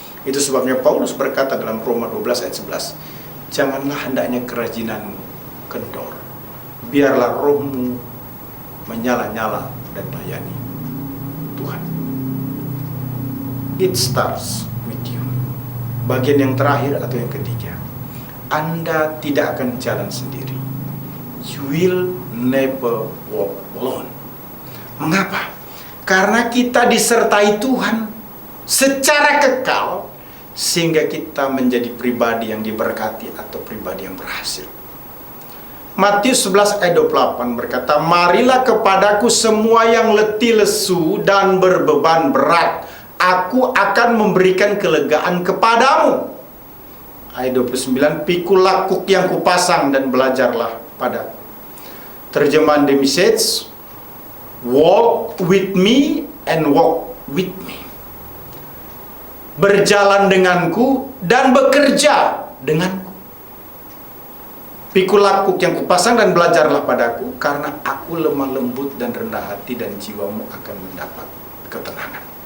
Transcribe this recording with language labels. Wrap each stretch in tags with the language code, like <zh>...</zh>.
<id>Itu sebabnya Paulus berkata dalam Roma 12 ayat 11, janganlah hendaknya kerajinanmu kendor, biarlah rohmu menyala-nyala dan layani Tuhan.</id> <en>It starts with you.</en> <id>Bagian yang terakhir atau yang ketiga, Anda tidak akan jalan sendiri.</id> <en>You will never walk alone.</en> <id>Mengapa? Karena kita disertai Tuhan secara kekal, sehingga kita menjadi pribadi yang diberkati atau pribadi yang berhasil. Matius 11 ayat 28 berkata, marilah kepadaku semua yang letih lesu dan berbeban berat, aku akan memberikan kelegaan kepadamu. Ayat 29, pikulah kuk yang kupasang dan belajarlah padaku. Terjemahan</id> <en>The Message, walk with me and walk with me.</en> <id>Berjalan denganku dan bekerja denganku. Pikulah kuk yang kupasang dan belajarlah padaku, karena aku lemah lembut dan rendah hati, dan jiwamu akan mendapat ketenangan.</id>